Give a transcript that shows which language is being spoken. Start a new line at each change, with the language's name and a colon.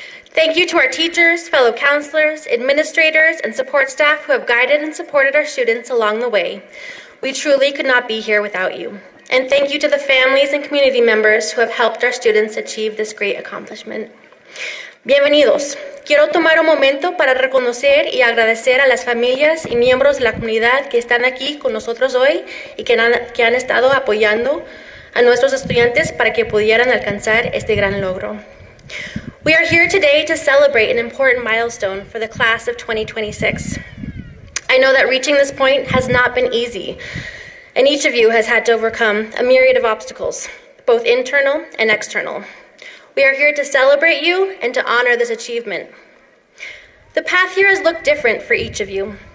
English: Thank you to our teachers, fellow counselors, administrators, and support staff who have guided and supported our students along the way. We truly could not be here without you. And thank you to the families and community members who have helped our students achieve this great accomplishment.
Spanish: Bienvenidos. Quiero tomar un momento para reconocer y agradecer a las familias y miembros de la comunidad que están aquí con nosotros hoy y que han estado apoyando a nuestros estudiantes para que pudieran alcanzar este gran logro.
English: We are here today to celebrate an important milestone for the class of 2026. I know that reaching this point has not been easy, and each of you has had to overcome a myriad of obstacles, both internal and external. We are here to celebrate you and to honor this achievement. The path here has looked different for each of you.